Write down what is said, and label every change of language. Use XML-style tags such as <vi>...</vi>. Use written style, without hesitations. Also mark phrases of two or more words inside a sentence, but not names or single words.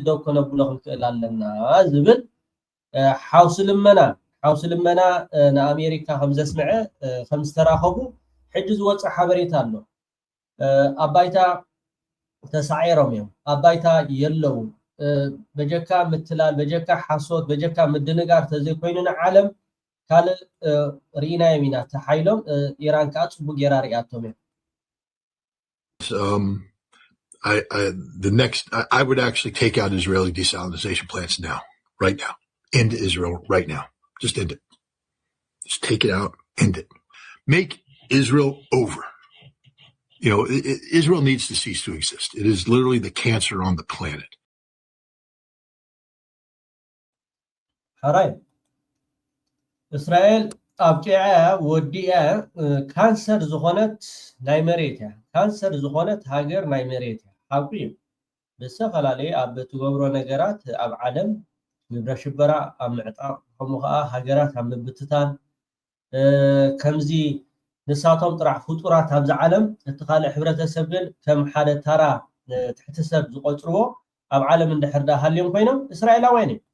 <ti>ደው ከነብሎ ክንክእል ኣለና ዝብል ሓውሲ ልመና ንኣሜሪካ ከም ዘስምዐ ከም ዝተራኸቡ ሕጂ ዝወፅእ ሓበሬታ ኣሎ ኣብ ባይታ ተሳዒሮም እዮም ኣብ ባይታ የለዉ በጀካ ምትላል በጀካ ሓሶት በጀካ ምድንጋር ተዘይኮይኑ ንዓለም ካልእ ርኢናዮም ኢና ተሓይሎም ኢራን ከዓ ፅቡቅ ጌራ ሪኣቶም እዮም</ti> <en>I would actually take out Israeli desalinization plants now, right now. End Israel right now. Just end it. Just take it out, end it. Make Israel over. You know, Israel needs to cease to exist. It is literally the cancer on the planet.</en> <ti>ሓራይ እስራኤል ኣብቂዓ ወዲኣ ካንሰር ዝኾነት ናይ መሬት እያ ካንሰር ዝኾነት ሃገር ናይ መሬት እያ ሓቂ እዩ ብዝተፈላለዩ ኣብ ትገብሮ ነገራት ኣብ ዓለም ግብረ ሽበራ ኣብ ምዕጣቕ ከምኡ ከዓ ሃገራት ኣብ ምብትታን ከምዚ ንሳቶም ጥራሕ ፍጡራት ኣብዛ ዓለም እቲ ካልእ ሕብረተሰብ ግን ከም ሓደ ተራ ትሕቲ ሰብ ዝቆፅርዎ ኣብ ዓለም እንድሕር ዳ ሃልዮም ኮይኖም እስራኤላውያን</ti>